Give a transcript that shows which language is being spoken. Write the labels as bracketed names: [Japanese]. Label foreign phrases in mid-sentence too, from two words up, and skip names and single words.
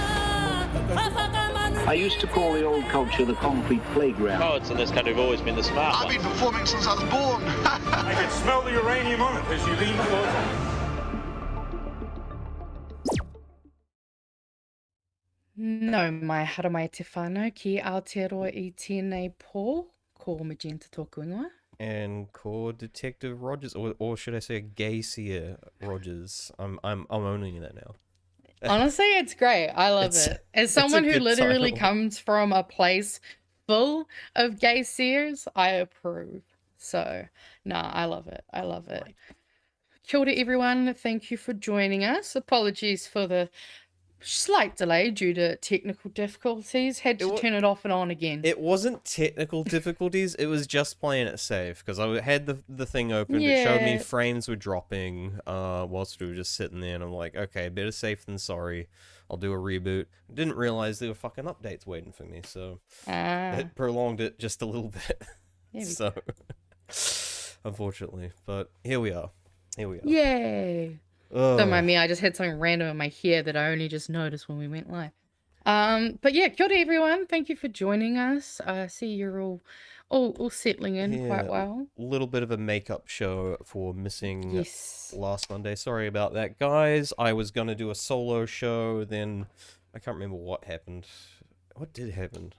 [English] I used to call the old culture the concrete playground. Poets in this country have always been the smart ones. I've been performing since I was born. I can smell the uranium on it as you lean closer. [Māori] No mai hara mai te whānau ki Aotearoa I tēnei pō, ko Magenta tōku ingoa. [English] And ko Detective Rogers, or should I say Gaysier Rogers? I'm owning that now. Honestly, it's great. I love it. As someone who literally comes from a place full of gay seers, I approve. So, nah, I love it. I love it. [Māori] Kia ora, [English] everyone. Thank you for joining us. Apologies for the slight delay due to technical difficulties. Had to turn it off and on again. It wasn't technical difficulties, it was just playing it safe, because I had the thing open. Yeah. It showed me frames were dropping whilst we were just sitting there, and I'm like, okay, better safe than sorry. I'll do a reboot. Didn't realize there were fucking updates waiting for me, so it prolonged it just a little bit. So unfortunately, but here we are. Yay. Don't mind me, I just had something random in my hair that I only just noticed when we went live. But yeah, [Māori] kia ora everyone. [English] Thank you for joining us. I see you're all settling in quite well. A little bit of a makeup show for missing last Monday. Sorry about that, guys. I was going to do a solo show, then I can't remember what happened. What did happen?